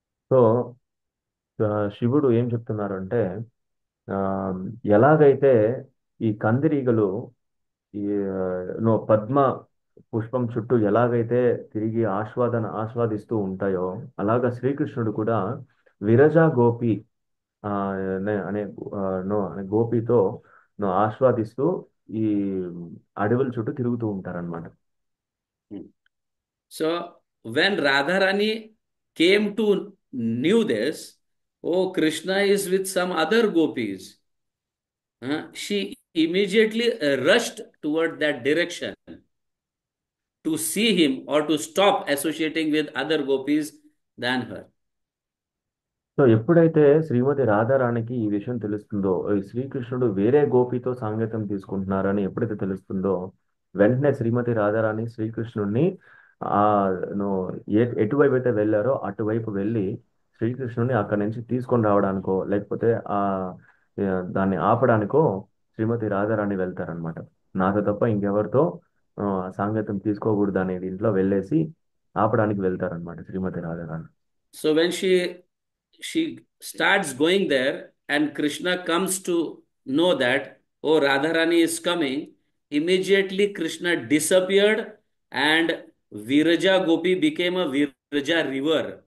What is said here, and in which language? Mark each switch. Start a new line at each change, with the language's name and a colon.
Telugu: So శివుడు ఏం చెప్తున్నారు అంటే ఆ, ఎలాగైతే ఈ కందిరీగలు ఈ పద్మ పుష్పం చుట్టూ ఎలాగైతే తిరిగి ఆస్వాదిస్తూ ఉంటాయో అలాగా శ్రీకృష్ణుడు కూడా విరజా గోపి ఆ, అనే అనే గోపితో ఆస్వాదిస్తూ ఈ అడవుల చుట్టూ తిరుగుతూ ఉంటారన్నమాట.
English: So when Radharani came to knew this, oh, Krishna is with some other gopis, she immediately rushed toward that direction to see him or to stop associating with other gopis than her.
Telugu: So ఎప్పుడైతే శ్రీమతి రాధారాణికి ఈ విషయం తెలుస్తుందో ఈ శ్రీకృష్ణుడు వేరే గోపితో సాంగత్యం తీసుకుంటున్నారని ఎప్పుడైతే తెలుస్తుందో వెంటనే శ్రీమతి రాధారాణి శ్రీకృష్ణుడిని ఆ నో ఎటువైపు అయితే వెళ్ళారో అటువైపు వెళ్ళి శ్రీకృష్ణుడిని అక్కడి నుంచి తీసుకొని రావడానికో లేకపోతే దాన్ని ఆపడానికో శ్రీమతి రాధారాణి వెళ్తారనమాట. నాతో తప్ప ఇంకెవరితో సాంగత్యం తీసుకోకూడదు అనే దీంట్లో వెళ్ళేసి ఆపడానికి వెళ్తారనమాట శ్రీమతి Radharani.
English: So when she starts going there and Krishna comes to know that, oh, Radharani is coming, immediately Krishna disappeared and Viraja Gopi became a Viraja river.